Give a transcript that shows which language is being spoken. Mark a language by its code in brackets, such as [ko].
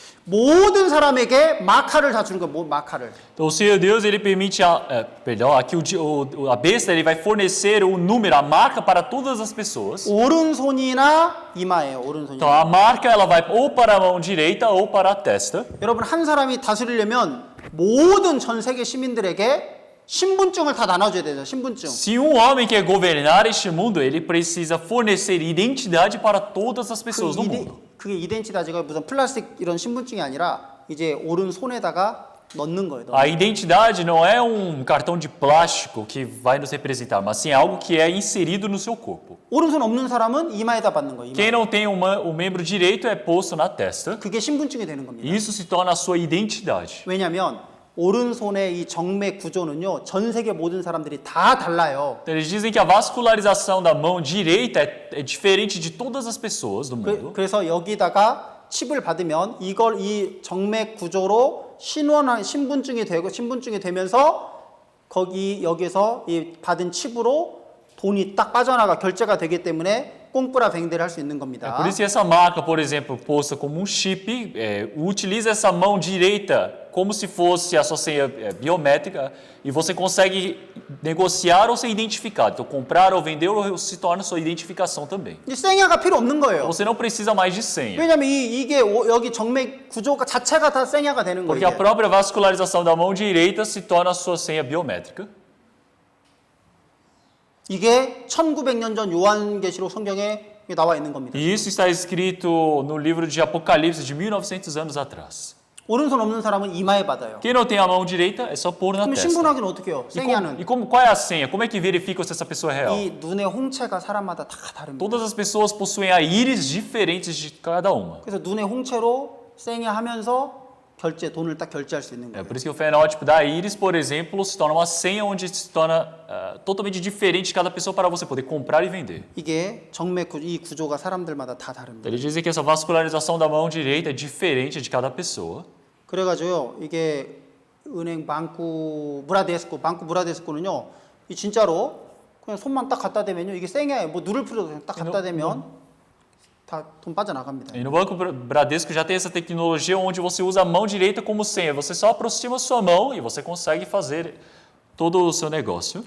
[ko] 모든 사람에게 마카를 다 주는 거예요. 마카를. [pt] Então o Senhor Deus ele permite aqui a besta ele vai fornecer o número, a marca para todas as pessoas. [ko] 오른손이나 이마예요. 오른손이. [pt] Então a marca ela vai ou para a mão direita ou para a testa. [ko] 여러분 한 사람이 다스리려면 모든 전 세계 시민들에게 신분증을 다 나눠줘야 되죠. 신분증. [pt] Se um homem quer governar este mundo, ele precisa fornecer identidade para todas as pessoas no mundo. [ko] 그게 이덴티다지가 무슨 플라스틱 이런 신분증이 아니라 이제 오른손에다가 넣는 거예요. [pt] A identidade não é cartão de plástico que vai nos representar, mas sim algo que é inserido no seu corpo. [ko] 오른손 없는 사람은 이마에다 받는 거예요. [pt] Quem não tem o membro direito é posto na testa. [ko] 그게 신분증이 되는 겁니다. [pt] Isso se torna a sua identidade. [ko] 왜냐하면 오른손의 이 정맥 구조는요, 전 세계 모든 사람들이 다 달라요. [pt] Eles dizem que a vascularização da mão direita é diferente de todas as pessoas do mundo. [ko] 그래서 여기다가 칩을 받으면 이걸 이 정맥 구조로 신분증이 되면서 여기서 이 받은 칩으로 돈이 딱 빠져나가 결제가 되기 때문에 꽁뿌라 뱅데를 할 수 있는 [pt] É [ko] 겁니다. [pt] por isso que essa marca, por exemplo, posta como um chip, utiliza essa mão direita como se fosse a sua senha biométrica e você consegue negociar ou ser identificado. Então, comprar ou vender se torna sua identificação também. [ko] 이 생야가 필요 없는 거예요. [pt] Você não precisa mais de senha. [ko] 왜냐면 이게 여기 정맥 구조가 자체가 다 생야가 되는 [pt] Porque [ko] 거예요. [pt] a própria vascularização da mão direita se torna a sua senha biométrica. [ko] 이게 1900년 전 요한계시록 성경에 나와 있는 겁니다. [pt] E isso está escrito no livro de Apocalipse de 1900 anos atrás. [ko] 오른손 없는 사람은 이마에 받아요. [pt] Quem não tem a mão direita é só pôr na [ko] 그럼 [pt] testa. [ko] 신분하기는 어떻게 해요? 생야는 [pt] Qual é a senha? Como é que verifica se essa pessoa é real? [ko] 이 눈의 홍채가 사람마다 다 다릅니다. [pt] Todas as pessoas possuem a íris diferentes de cada uma. [ko] 그래서 눈의 홍채로 생야하면서 돈을 딱 결제할 수 있는 [pt] É [ko] 거예요. [pt] por isso que o fenótipo da íris, por exemplo, se torna uma senha onde se torna totalmente diferente de cada pessoa para você poder comprar e vender. [ko] 이게 이 구조가 사람들마다 다 다릅니다. [pt] Eles dizem que essa vascularização da mão direita é diferente de cada pessoa. [ko] 그래가지고요, 이게 은행 방구 브라데스코는요, 이 진짜로 그냥 손만 딱 갖다 대면요, 이게 생야에 뭐 누를 필요도 없이 딱 갖다 대면 다 돈 빠져나갑니다. [pt] E no Banco Bradesco já tem essa tecnologia onde você usa a mão direita como senha. Você só aproxima a sua mão e você consegue fazer todo o seu negócio.